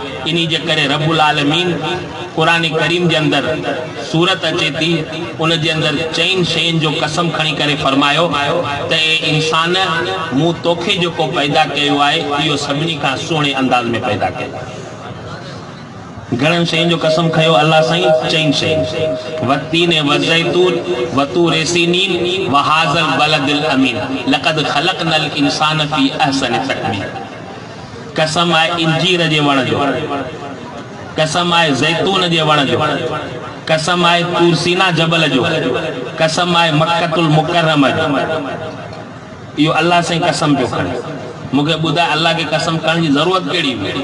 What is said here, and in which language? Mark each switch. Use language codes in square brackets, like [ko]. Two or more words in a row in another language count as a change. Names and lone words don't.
[sd] इन जे करे [ar] رب العالمين [sd] क़ुरान करीम जे अंदरि सूरत अचे थी, उन जे अंदरि चइनि शयुनि जो कसम खणी करे फरमायो त ए इंसान, मूं तोखे जेको पैदा कयो आहे इहो सभिनी खां सुहिणे अंदाज़ में पैदा कयो। घणनि शयुनि जो कसम खयो अल्लाह साईं? चइनि शयुनि, [ar] والتين والزيتون وطور سينين وهذا البلد الأمين لقد خلقنا الإنسان في أحسن تقويم. [sd] कसम आहे इंजीर जे वण जो, कसम आहे ज़ैतून जे वण जो, कसम आहे तूर सीना जबल जो, कसम आहे मक्कतुल मुकर्रमा जो। इहो अल्लाह साईं कसम पियो खणे। मूंखे ॿुधाए अल्लाह खे कसम करण जी ज़रूरत कहिड़ी हुई?